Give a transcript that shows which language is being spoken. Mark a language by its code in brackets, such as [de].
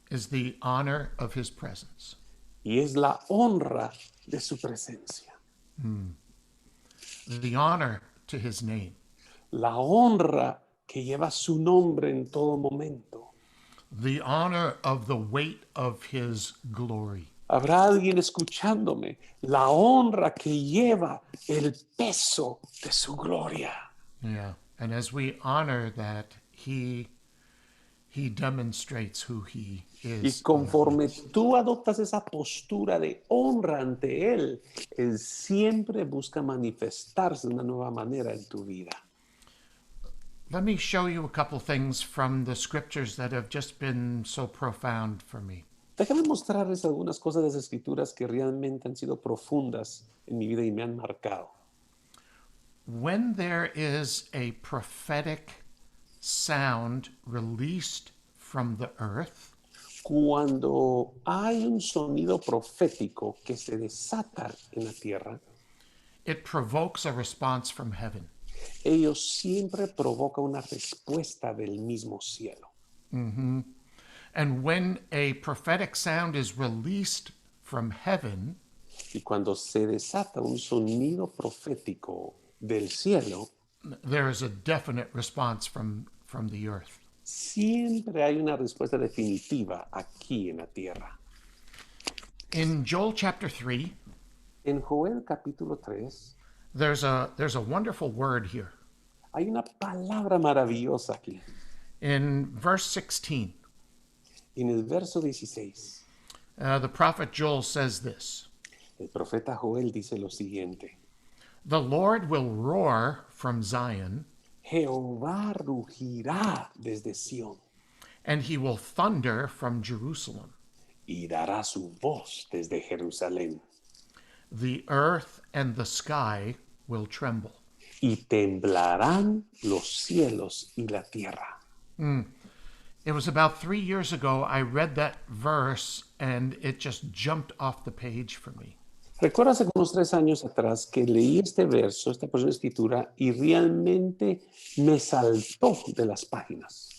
[en] is the honor of his presence. [es] Y es la honra de su presencia. [en] The honor to his name. [es] La honra que lleva su nombre en todo momento. [en] The honor of the weight of his glory. [es] Habrá alguien escuchándome. La honra que lleva el peso de su gloria. [en] Yeah. And as we honor that, he demonstrates who he [es] Y [en] is. [es] conforme tú adoptas esa postura de honra ante Él, Él siempre busca manifestarse de una nueva manera en tu vida. [en] Let me show you a couple things from the scriptures that have just been so profound for me. [es] Déjame mostrarles algunas cosas de las Escrituras que realmente han sido profundas en mi vida y me han marcado. [en] When there is a prophetic sound released from the earth, [es] Cuando hay un sonido profético que se desata en la tierra, [en] it provokes a response from heaven. [es] ello siempre provoca una respuesta del mismo cielo. [en] And when a prophetic sound is released from heaven, [es] Y cuando se desata un sonido profético del cielo, [en] there is a definite response from the earth. [es] siempre hay una respuesta definitiva aquí en la tierra. [en] In Joel chapter 3, [es] En Joel capítulo 3 [en] there's a wonderful word here. [es] hay una palabra maravillosa aquí. [en] In verse 16, [es] En el verso 16, [en] the prophet Joel says this: [es] el profeta Joel dice lo siguiente. [en] "The Lord will roar from Zion, [es] Jehová rugirá desde Sión [en] and he will thunder from Jerusalem. [es] y dará su voz desde Jerusalén. [en] The earth and the sky will tremble." [es] Y temblarán los cielos y la tierra. [en] It was about 3 years ago I read that verse and it just jumped off the page for me. [es] Recuerdo hace unos 3 años atrás que leí este verso, esta porción de escritura, y realmente me saltó de las páginas.